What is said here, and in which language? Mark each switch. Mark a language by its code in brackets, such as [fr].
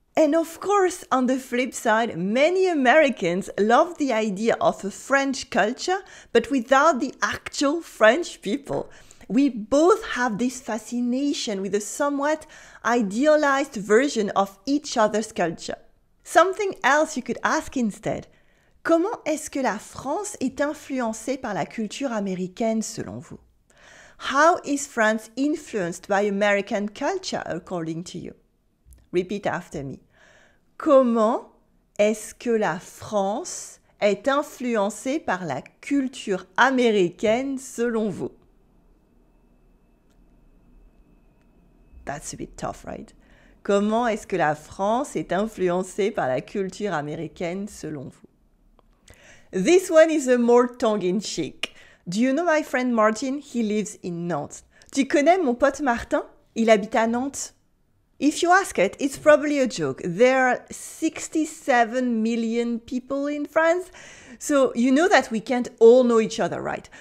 [en] And of course, on the flip side, many Americans love the idea of a French culture, but without the actual French people. We both have this fascination with a somewhat idealized version of each other's culture. Something else you could ask instead. [fr] Comment est-ce que la France est influencée par la culture américaine selon vous? [en] How is France influenced by American culture according to you? Repeat after me. [fr] Comment est-ce que la France est influencée par la culture américaine selon vous? [en] That's a bit tough, right? [fr] Comment est-ce que la France est influencée par la culture américaine selon vous? [en] This one is a more tongue-in-cheek. Do you know my friend Martin? He lives in Nantes. [fr] Tu connais mon pote Martin? Il habite à Nantes. [en] If you ask it, it's probably a joke. There are 67 million people in France, so you know that we can't all know each other, right?